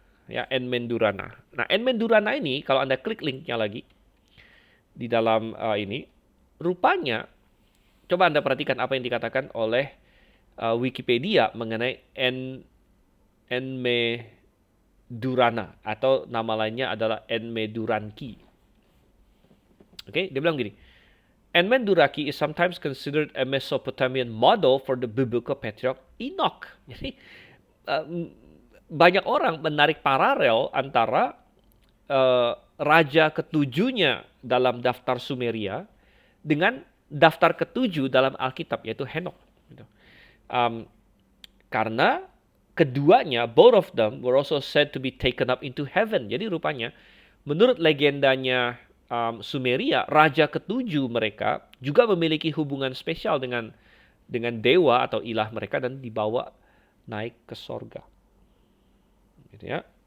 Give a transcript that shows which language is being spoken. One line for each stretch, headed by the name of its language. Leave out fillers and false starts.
Indonesian: Ya, Enmendurana. Nah, Enmendurana ini kalau Anda klik linknya lagi di dalam ini, rupanya coba Anda perhatikan apa yang dikatakan oleh Wikipedia mengenai Enmedurana atau nama lainnya adalah Enmeduranki. Oke, dia bilang gini.
English: Enmenduraki is sometimes considered a Mesopotamian model for the biblical patriarch Enoch.
Indonesian: Jadi banyak orang menarik paralel antara raja ketujuhnya dalam daftar Sumeria dengan daftar ketujuh dalam Alkitab, yaitu Henokh. Karena keduanya,
English: both of them were also said to be taken up into heaven.
Indonesian: Jadi rupanya, menurut legendanya Sumeria, raja ketujuh mereka juga memiliki hubungan spesial dengan dewa atau ilah mereka dan dibawa naik ke sorga. Gitu ya.